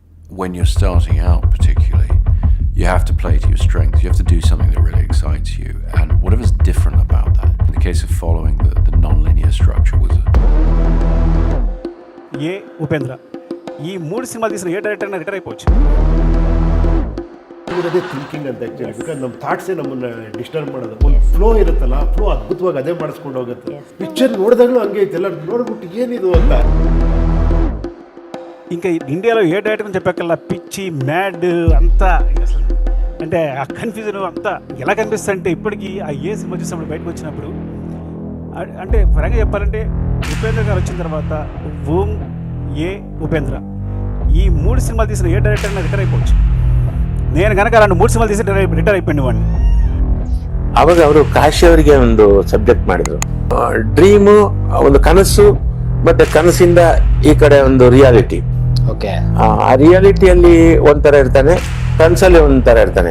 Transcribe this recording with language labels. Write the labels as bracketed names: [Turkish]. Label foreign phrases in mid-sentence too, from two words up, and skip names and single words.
[English] when you're starting out, particularly, you have to play to your strengths. You have to do something that really excites you, and whatever's different about that. In the case of following the non-linear structure was [Telugu] ఏ ఉపేంద్ర ఈ 3 సినిమాలు తీసిన ఏ డైరెక్టర్ రిటైర్ అయిపోవచ్చు. [Kannada] ಇರೋದೇ ಥಿಂಕಿಂಗ್ ಅಂತ [English] actually, because [Kannada] ನಮ್ಮ ಥಾಟ್ಸೇ ನಮ್ಮನ್ನು ಡಿಸ್ಟರ್ಬ್ ಮಾಡೋದು. ಒಂದು ಫ್ಲೋ ಇರುತ್ತಲ್ಲ, ಫ್ಲೋ ಅದ್ಭುತವಾಗಿ ಅದೇ ಮಾಡಿಸ್ಕೊಂಡು ಹೋಗುತ್ತೆ. ಪಿಕ್ಚರ್ ನೋಡಿದಾಗಲೂ ಹಂಗೆ ಐತೆ, ಎಲ್ಲ ನೋಡ್ಬಿಟ್ಟು ಏನಿದು ಅಂತ. [Telugu] ఇంకా ఇండియాలో ఏ డైరెక్టర్ అని చెప్పాకల్లా పిచ్చి మ్యాడ్ అంతా అంటే ఆ కన్ఫ్యూజన్ అంతా ఎలా కనిపిస్తుంది అంటే ఇప్పటికీ ఆ ఏ సినిమా చూసినప్పుడు బయటకు వచ్చినప్పుడు అంటే ఫ్రాంక్గా చెప్పాలంటే ఉపేంద్ర గారు వచ్చిన తర్వాత ఓం ఏ ఉపేంద్ర ఈ 3 సినిమాలు తీసిన ఏ డైరెక్టర్ రిటైర్ అయిపోవచ్చు. నేను కనుక అలాంటి 3 సినిమాలు తీసి రిటైర్ అయిపోయింది వాడిని. [Kannada] ಅವಾಗ ಅವರು ಕಾಶಿ ಅವರಿಗೆ ಒಂದು ಸಬ್ಜೆಕ್ಟ್ ಮಾಡಿದ್ರು, ಡ್ರೀಮು ಒಂದು ಕನಸು ಮತ್ತೆ ಕನಸಿಂದ ಈ ಕಡೆ ಒಂದು ರಿಯಾಲಿಟಿ. ಆ ರಿಯಾಲಿಟಿಯಲ್ಲಿ ಒಂಥರ ಇರ್ತಾನೆ, ಕನಸಲ್ಲಿ ಒಂಥರ ಇರ್ತಾನೆ.